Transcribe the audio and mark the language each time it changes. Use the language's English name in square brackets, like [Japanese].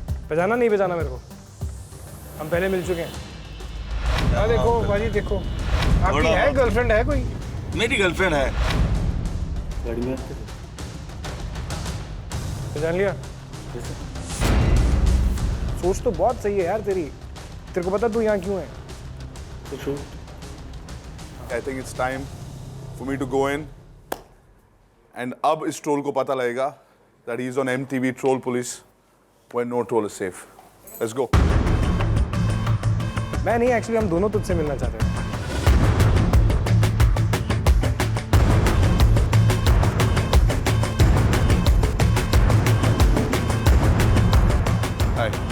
[Hindi] पहचाना नहीं पहचाना मेरे को? हम पहले मिल चुके हैं. देखो भाजी देखो. आपकी थोड़ा है बहुत। गर्लफ्रेंड है कोई? मेरी गर्लफ्रेंड है। गाड़ी में आते जान लिया? सोच तो बहुत सही है यार तेरी। तेरे को पता तू यहाँ क्यों है? [English] I think it's time for me to go in. And [Hindi] अब इस ट्रोल को पता लगेगा [English] that he is on MTV Troll Police when no troll is safe. Let's go. [Hindi] मैं नहीं, एक्चुअली हम दोनों तुझसे मिलना चाहते हैं। [English] Hi.